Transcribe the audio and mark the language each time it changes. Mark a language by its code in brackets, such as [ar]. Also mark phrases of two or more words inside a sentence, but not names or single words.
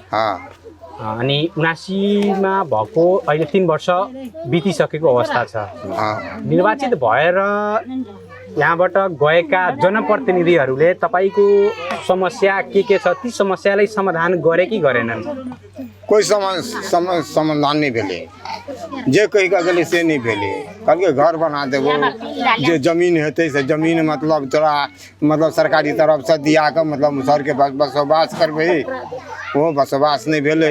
[ne] अनि 79 मा भएको अहिले 3 वर्ष बितिसकेको अवस्था छ। निर्वाचित भएर यहाँबाट गएका जनप्रतिनिधिहरूले तपाईको समस्या के छ, ती समस्यालाई समाधान गरे कि गरेनन्? [mai] कोई समाधान नहीं भेले। जे कही गले से नहीं भेले। कल के घर बना देबो, जो जमीन हेते से जमीन मतलब तोरा मतलब सरकारी तरफ से दिया के मतलब मुसहर के बसोबास करबे, वो बसोबास नहीं भेले।